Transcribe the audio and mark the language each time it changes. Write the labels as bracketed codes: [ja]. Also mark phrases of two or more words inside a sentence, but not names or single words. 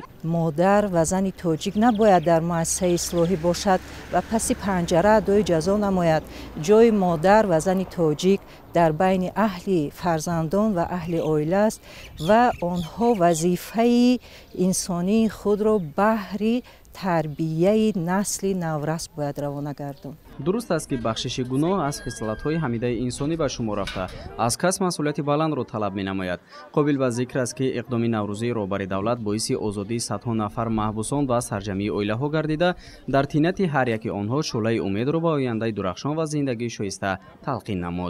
[fa] مادر و زن تاجیک نباید در مؤسسه اصلاحی باشد و پس پنجره ادای جزا نماید. جای مادر و زن تاجیک در بین اهل فرزندان و اهل اویله است و آنها وظیفه انسانی خود را بهر تربیه نسل نورس باید روانه گرداند. [tg] дуруст аст ки бахшиши гуноҳ аз хислатҳои ҳамидаи инсонӣ ба шумор рафта аз кас масъулияти баландро талаб менамояд. қобил ба зикр аст ки иқдоми наврӯзии роҳбари давлат боиси озодии садҳо нафар маҳбусон ва сарҷамии оилаҳо гардида дар тинати ҳар яки онҳо шӯлаи умедро ба ояндаи дурахшон ва зиндагии шоиста талқин намуд.